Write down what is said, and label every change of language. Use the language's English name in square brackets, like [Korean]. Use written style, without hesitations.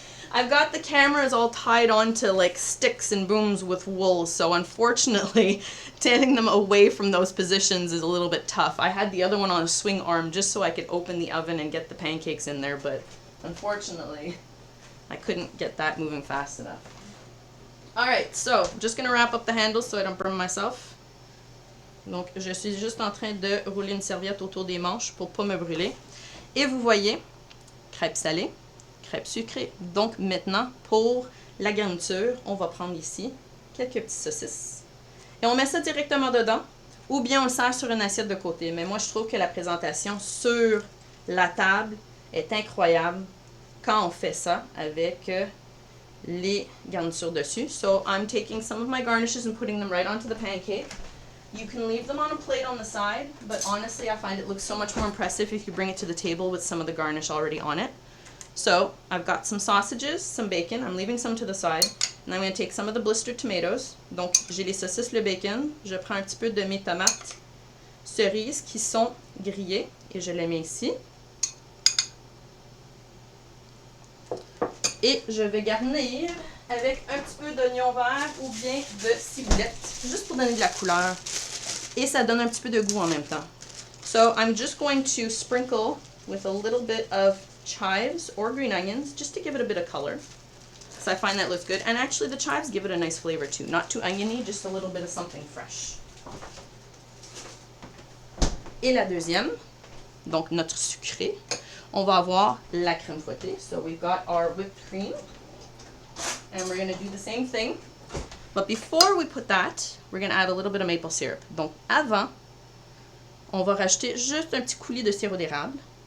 [English] I've got the cameras all tied onto like sticks and booms with wool, so unfortunately taking them away from those positions is a little bit tough. I had the other one on a swing arm just so I could open the oven and get the pancakes in there, but unfortunately I couldn't get that moving fast enough. Alright, so I'm just going to wrap up the handles so I don't burn myself. [French] Donc je suis juste en train de rouler une serviette autour des manches pour pas me brûler. Et vous voyez, crêpes salées, crêpes sucrées. Donc maintenant, pour la garniture, on va prendre ici quelques petites saucisses. Et on met ça directement dedans, ou bien on le sert sur une assiette de côté. Mais moi, je trouve que la présentation sur la table est incroyable quand on fait ça avec les garnitures dessus. [English] So I'm taking some of my garnishes and putting them right onto the pancake. You can leave them on a plate on the side, but honestly I find it looks so much more impressive if you bring it to the table with some of the garnish already on it. So I've got some sausages, some bacon, I'm leaving some to the side, and I'm going to take some of the blistered tomatoes. [French] Donc j'ai les saucisses, le bacon, je prends un petit peu de mes tomates cerises qui sont grillées et je les mets ici. Et je vais garnir avec un petit peu d'oignon vert ou bien de ciboulette, juste pour donner de la couleur. Et ça donne un petit peu de goût en même temps. [English] So I'm just going to sprinkle with a little bit of chives or green onions, just to give it a bit of color. So I find that looks good. And actually the chives give it a nice flavor too. Not too oniony, just a little bit of something fresh. [French] Et la deuxième, donc notre sucré. On va avoir la crème fouettée. [English] So we've got our whipped cream. And we're going to do the same thing. But before we put that, we're going to add a little bit of maple syrup. [French] Donc avant, on va rajouter juste un petit coulis de sirop d'érable.